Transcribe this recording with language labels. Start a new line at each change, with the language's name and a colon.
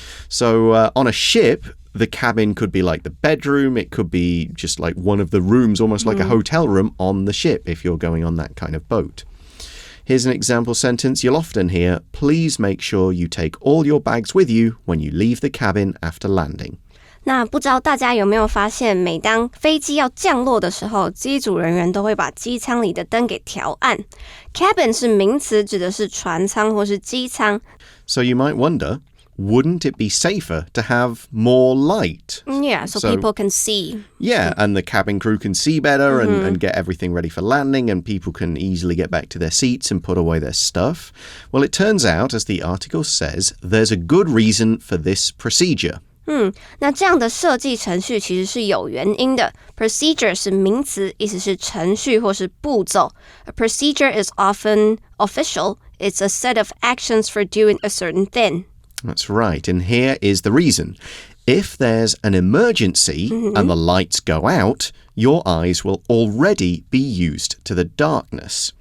English: So on a ship, the cabin could be like the bedroom. It could be just like one of the rooms, almost like a hotel room on the ship if you're going on that kind of boat. Here's an example sentence you'll often hear. Please make sure you take all your bags with you when you leave the cabin after landing.
Chinese: 那不知道大家有没有发现，每当飞机要降落的时候，机组人员都会把机舱里的灯给调暗。 Cabin 是名词，指的是船舱或是机舱。
English: So you might wonder, wouldn't it be safer to have more light? Yeah, so people can see. Yeah, and the cabin crew can see better and get everything ready for landing, and people can easily get back to their seats and put away their stuff. Well, it turns out, as the article says, there's a good reason for this procedure.
Chinese: 那这样的设计程序其实是有原因的。Procedure 是名词，意思是程序或是步骤。
English: A procedure is often official. It's a set of actions for doing a certain thing. That's right, and here is the reason. If there's an emergency and the lights go out, your eyes will already be used to the darkness.